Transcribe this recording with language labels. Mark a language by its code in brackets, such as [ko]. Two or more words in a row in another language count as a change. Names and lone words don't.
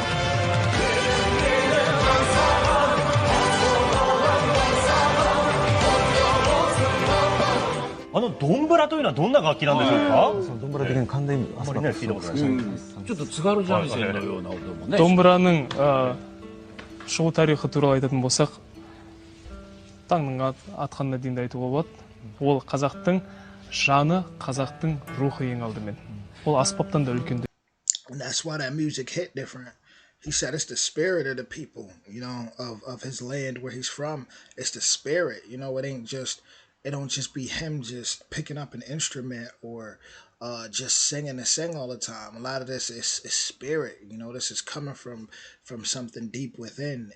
[ja] ドンブラというのはどんな楽器なんでしょうか。ドンブラ的に関連あまりね聞いたことない。ちょっと津軽三味線のような音もね。 [kk] ドンブラның шығу тарихы туралы айтатын болсақ, таңның атқанына дейін айтуға болады. Ол қазақтың жаны, қазақтың рухы ең алдымен. Ол аспаптан да үлкен. [en] And that's why that music hit different. He said it's the spirit of the people, of his land where he's from. It's the spirit, it don't just be him just picking up an instrument or just singing and sing all the time. A lot of this is spirit, this is coming from something deep within.